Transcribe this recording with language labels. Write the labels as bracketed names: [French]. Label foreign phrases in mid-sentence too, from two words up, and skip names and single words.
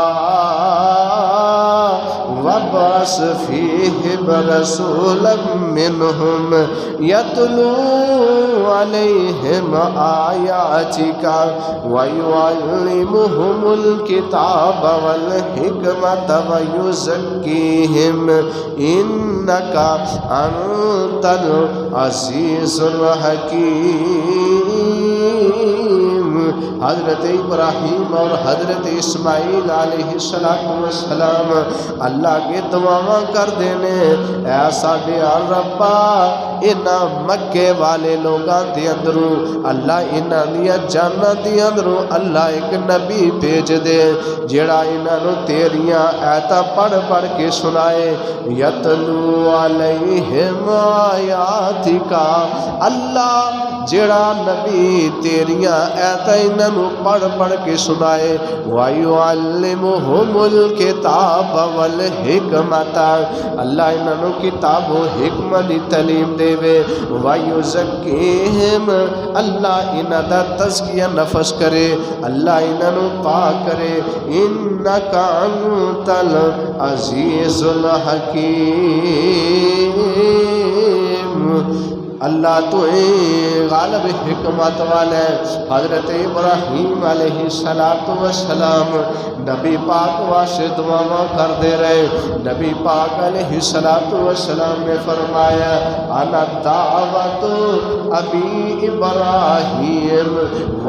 [Arabic] وابعث فیہم رسولا منہم یتلو علیہم آیاتک ویعلمہم الکتاب والحکمت ویزکیہم انک انت العزیز [Urdu] الحکیم حضرت ابراہیم اور حضرت اسماعیل علیہ السلام اللہ کے [Punjabi] دعا کر دینے اے ساڈے ربا انہاں مکے والے لوگاں دے اندروں اللہ انہاں دیا جاناں دے اندروں اللہ ایک نبی بھیج دے جیڑا انہاں نو تیریاں آیاتاں پڑھ پڑھ کے سنائے [Arabic] یتلو علیہم آیاتک [Punjabi] اللہ جیڑا نبی تیریاں آیاتاں انہاں نو پڑھ پڑھ کے سنائے [Arabic] وَيُعَلِّمُهُمُ الْكِتَابَ وَالْحِكْمَةَ [Punjabi] اللہ انہاں نو کتاب و حکمت دی تعلیم دے وَيُزَكِّيهِمْ اللہ انہاں دا تزکیہ نفس کرے اللہ انہاں نو پاک کرے [Arabic] اِنَّكَ أَنْتَ الْعَزِيزُ [Punjabi] الْحَكِيمُ اللہ تو غالب حکمت والے حضرت ابراہیم علیہ السلام نبی پاک واسطے دعا کر دے رہے نبی پاک علیہ السلام نے فرمایا [Arabic] انا دعوت ابی ابراہیم و